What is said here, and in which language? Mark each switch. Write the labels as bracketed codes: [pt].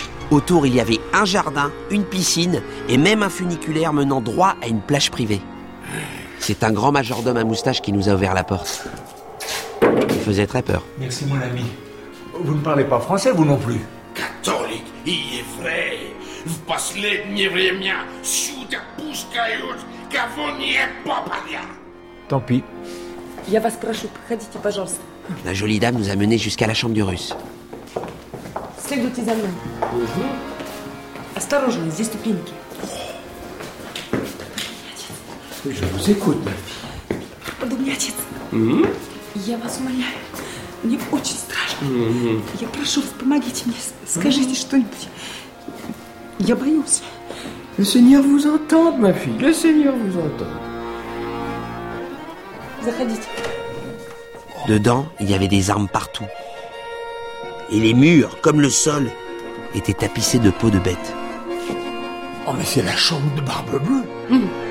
[fr] Autour, il y avait un jardin, une piscine et même un funiculaire menant droit à une plage privée. C'est un grand majordome à moustache qui nous a ouvert la porte. Il faisait très peur. Merci, mon ami. Vous ne parlez pas français, vous non plus. Catholique, il est vrai. Vous passez les [ru] время сюда пускают, кого не попадя. [fr] Tant pis. [ru] Я вас прошу, проходите, пожалуйста. [fr] La jolie dame nous a menés jusqu'à la chambre du russe. [ru] Следуйте за мной. Осторожно, здесь ступеньки. [fr] Je vous écoute, ma fille. [ru] Подумай, отец. Я вас умоляю. Мне очень страшно. Я прошу вас, помогите мне. Скажите что-нибудь. Я боюсь. [fr] Le Seigneur vous entende, ma fille. Le Seigneur vous entende. [ru] Заходите. [fr] Dedans, il y avait des armes partout. Et les murs, comme le sol, étaient tapissés de peaux de bêtes. Oh, mais c'est la chambre de Barbe Bleue.